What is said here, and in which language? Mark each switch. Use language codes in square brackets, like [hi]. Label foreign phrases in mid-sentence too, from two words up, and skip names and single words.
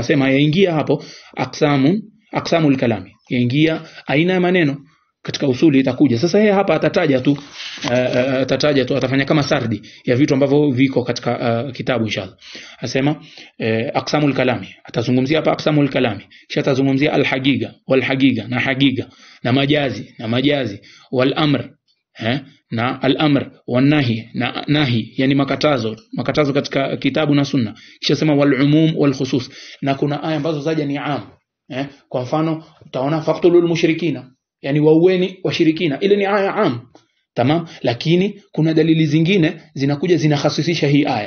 [sw] Asema yaingia hapo [ar] أقسام الكلام, [sw] yaingia aina ya maneno katika usuli itakuja. Sasa yeye hapa atataja tu atafanya kama sardi ya vitu ambavyo viko katika kitabu inshallah. Asema [ar] أقسام الكلام, [sw] atazungumzia hapa [ar] أقسام الكلام, [sw] kisha atazungumzia [ar] الحقيقة والحقيقة, [sw] na haqiqa na majazi [ar] والأمر [sw] na [ar] الأمر والنهي [sw] na nahi, yani makatazo katika kitabu na sunna. Kisha sema [ar] والعموم والخصوص, [sw] na kuna aya ambazo zaja ni am. Kwa mfano utaona [ar] فاقتلوا المشركين, [sw] yani waueni washirikina, ile ni aya am. Tamam, lakini kuna dalili zingine zinakuja zinahasisisha hii aya.